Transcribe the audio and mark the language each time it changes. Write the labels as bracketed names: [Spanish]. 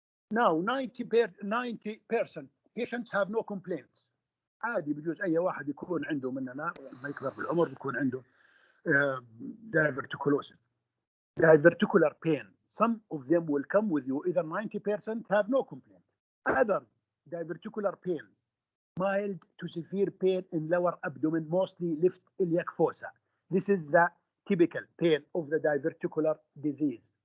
[English] Now 90% patients have no complaints. [Arabic] عادي بجوز أي واحد يكون عنده مننا ما يكبر بالعمر بيكون عنده diverticulosis. [English] Diverticular pain. Some of them will come with you. Either 90% have no complaint. Others, diverticular pain, mild to severe pain in lower abdomen, mostly left iliac fossa. This is the typical pain of the diverticular disease.